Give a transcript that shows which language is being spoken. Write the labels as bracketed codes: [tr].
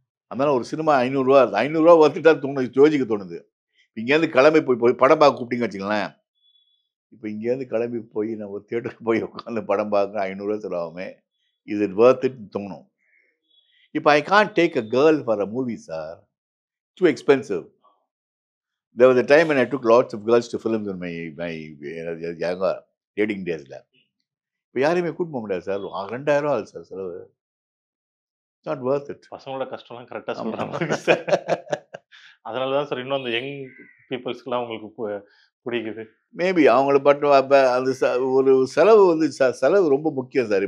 [ta] அதனால ஒரு சினிமா ரூ. 500 வந்துட்டா தோணுது, யோசிக்க தோணுது. இங்கேருந்து கிளம்பி போய் போய் படம் பார்க்க கூப்பிட்டீங்கன்னு வச்சுங்களேன், இப்போ இங்கேருந்து கிளம்பி போய் நான் ஒரு தியேட்டருக்கு போய் உட்காந்து படம் பார்க்க ரூ. [en] 500 [ta] செலவாகுமே, [en] is it worth இட்ன்னு [ta] தோணும். இப்போ [en] I can't take a girl for a movie sir. Too expensive. There was a time when I took lots of girls to films in my younger dating days [ta] ல. இப்போ யாரையுமே கூட்டிட்டு போக முடியாது sir. ரூ. [en] 2000 [ta] ஆகுது சார் செலவு. [en] It's not worth it. [ta] பசங்களோட கஷ்டம்லாம் கரெக்டா ஆமா. சொல்ற மாதிரி சார். அதனால தான் சார் இன்னும் அந்த யங் பீப்பிள்ஸ்க்குலாம் உங்களுக்கு பிடிக்குது. மேபி அவங்கள பட் அந்த ஒரு செலவு வந்து செலவு ரொம்ப முக்கியம் சார்.